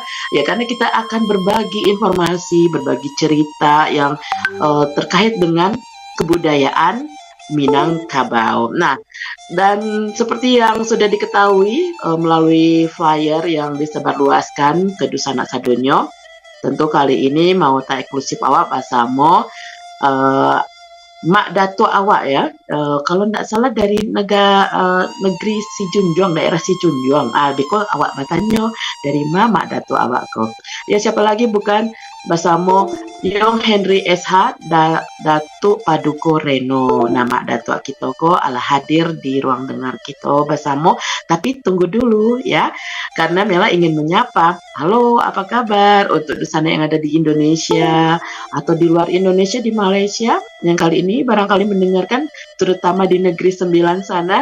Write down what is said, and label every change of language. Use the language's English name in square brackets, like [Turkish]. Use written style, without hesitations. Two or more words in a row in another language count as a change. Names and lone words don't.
[Indonesian] Ya karena kita akan berbagi informasi, berbagi cerita yang terkait dengan kebudayaan Minangkabau. Nah, dan seperti yang sudah diketahui melalui flyer yang disebarluaskan ke [Minangkabau] Dusana Sadonyo, [Indonesian] tentu kali ini mau tak eksklusif [Minangkabau] awak pasamo [Indonesian] Mak Dato awak ya, kalau tidak salah dari negeri Sijunjuang, daerah Sijunjuang. [Minangkabau] Beko awak bertanya dari Mak Dato awak ko. [Indonesian] Ya siapa lagi bukan bersama Yong Henry SH Datuk Paduko Reno. [Minangkabau] Nama Dato kita ko ala hadir di ruang dengar kita bersama. [Indonesian] Tapi tunggu dulu ya, karena Mela ingin menyapa. Halo, apa kabar untuk Dusana yang ada di Indonesia atau di luar Indonesia, di Malaysia yang kali ini barangkali mendengarkan, terutama di negeri 9 sana.